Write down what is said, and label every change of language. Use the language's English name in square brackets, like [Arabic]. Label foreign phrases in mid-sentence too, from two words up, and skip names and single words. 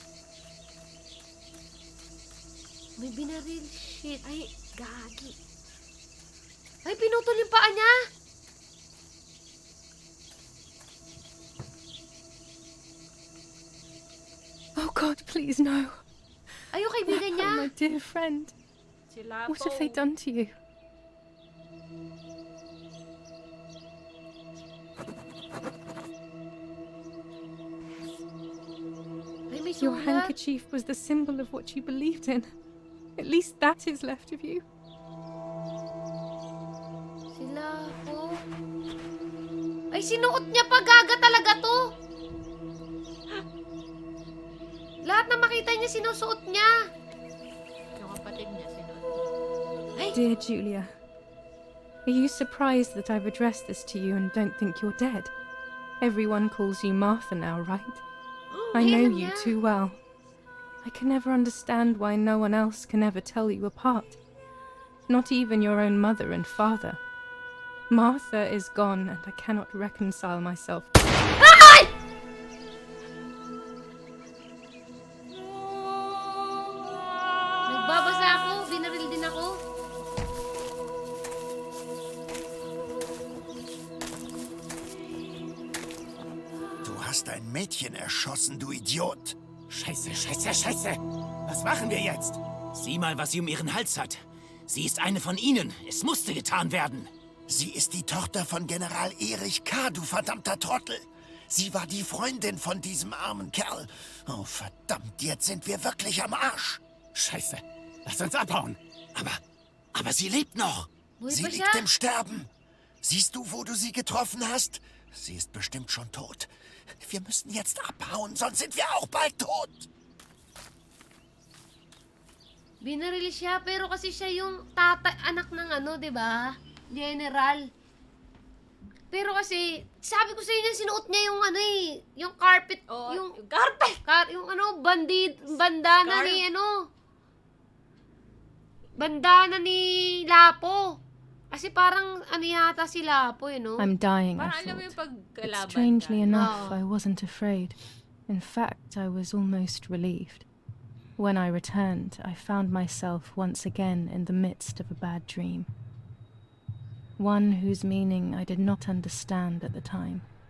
[Filipino] May binaril. Shit. Ay, gagi. Ay, pinutol yung paa niya! [English] Oh God, please no. [Filipino] Ay, yung kaibigan niya. [English] Oh, my dear friend. [Filipino] Sila [English] What have they done to you? [Filipino] Ay, may [English] Your [Filipino] sulat. [English] handkerchief was the symbol of what you believed in. At least that is left of you. [Filipino] Sila po. Ay, sinuot niya pa. Gaga talaga to. Lahat na makita niya, sinusuot niya. Yung kapatid niya, sino? Ay, [English] Dear Julia, are you surprised that I've addressed this to you and don't think you're dead? Everyone calls you Martha now, right? I know [Filipino] alam [English] you [Filipino] niya. [English] too well. I can never understand why no one else can ever tell you apart. Not even your own mother and father. Martha is gone and I cannot reconcile myself. [Filipino] Nagbabasa ako. Binaril din ako. [German] Du hast ein Mädchen erschossen, du Idiot. Scheiße, scheiße, scheiße. Was machen wir jetzt? Sieh mal, was sie um ihren Hals hat. Sie ist eine von ihnen. Es musste getan werden. Sie ist die Tochter von General Erich K., du verdammter Trottel. Sie war die Freundin von diesem armen Kerl. Oh, verdammt, jetzt sind wir wirklich am Arsch. Scheiße. Lass uns abhauen. Aber sie lebt noch. [Filipino] Buhay [German] Sie [Filipino] pa siya. [German] liegt im Sterben. Siehst du, wo du sie getroffen hast? Sie ist bestimmt schon tot. Wir müssen jetzt abhauen, sonst sind wir auch bald tot. [Filipino] Binaril siya, pero kasi siya yung anak ng ano, di ba? General. Pero kasi, sabi ko sa inyo, sinuot niya yung ano eh, yung carpet, Oo, yung, yung carpet. yung ano, bandana ni ano, bandana ni Lapo. Kasi parang ano yata si Lapo, no? [English] I'm dying, I [Filipino] Parang alam mo yung [English] thought. [Filipino] pagkalaban [English] Strangely [Filipino] ka. [English] enough, Oh. I wasn't afraid. In fact, I was almost relieved. When I returned, I found myself once again in the midst of a bad dream. One whose meaning I did not understand at the time.